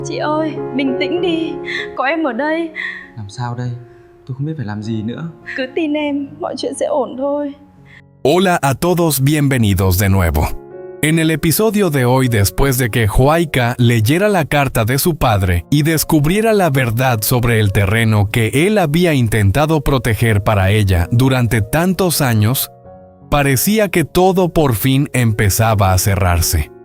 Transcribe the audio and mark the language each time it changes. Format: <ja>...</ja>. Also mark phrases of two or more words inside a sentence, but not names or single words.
<vi>Chị ơi, bình tĩnh đi, có em ở đây. Làm sao đây? Tôi không biết phải làm gì nữa. Cứ tin em, mọi chuyện sẽ ổn thôi.</vi> <es>Hola a todos, bienvenidos de nuevo. En el episodio de hoy, después de que Joaika leyera la carta de su padre y descubriera la verdad sobre el terreno que él había intentado proteger para ella durante tantos años, parecía que todo por fin empezaba a cerrarse.</es>